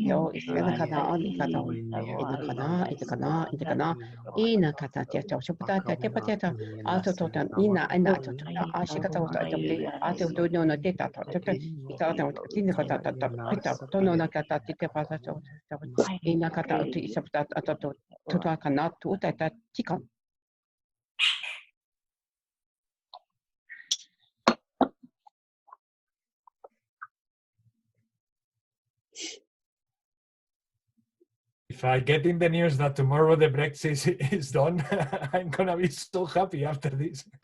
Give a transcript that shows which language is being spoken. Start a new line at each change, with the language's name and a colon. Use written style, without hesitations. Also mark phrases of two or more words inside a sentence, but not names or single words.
English: o iskana kana ani kata ina kana ina kata te to chuputa te pateta ato to ina to ashikata wata te ato to no te ta to ita to ina kata pita to no kata te pata to ina kata te isapta ato to kana tu ta tika. If I get in the news that tomorrow the Brexit is done, I'm gonna be so happy after this.